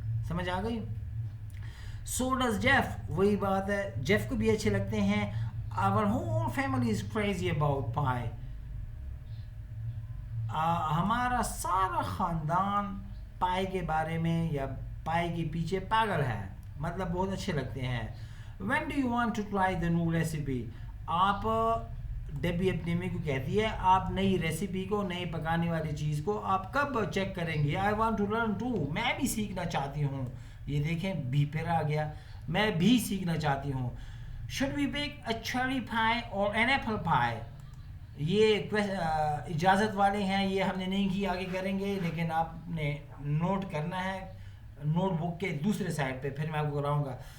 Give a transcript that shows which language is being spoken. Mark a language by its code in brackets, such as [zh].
[ur] سمجھ آ گئی؟ [en] so does Jeff, [ur] وہی بات ہے, جیف کو بھی اچھے لگتے ہیں. [en] Our whole family is crazy about pie. [ur] ہمارا سارا خاندان پائے کے بارے میں یا پائے کے پیچھے پاگل ہے, مطلب بہت اچھے لگتے ہیں. [en] When do you want to try the new recipe. [ur] آپ ڈیبی اپنی امی کو کہتی ہے آپ نئی ریسیپی کو, نئی پکانے والی چیز کو آپ کب چیک کریں گے؟ [en] I want to learn too, [ur] میں بھی سیکھنا چاہتی ہوں. یہ دیکھیں بی پھر آ گیا, میں بھی سیکھنا چاہتی ہوں. [en] Should we bake a cherry pie or an apple pie. [ur] یہ اجازت والے ہیں, یہ ہم نے نہیں کی, آگے کریں گے, لیکن آپ نے نوٹ کرنا ہے نوٹ بک کے دوسرے سائڈ پہ, پھر میں آپ کو کراؤں گا.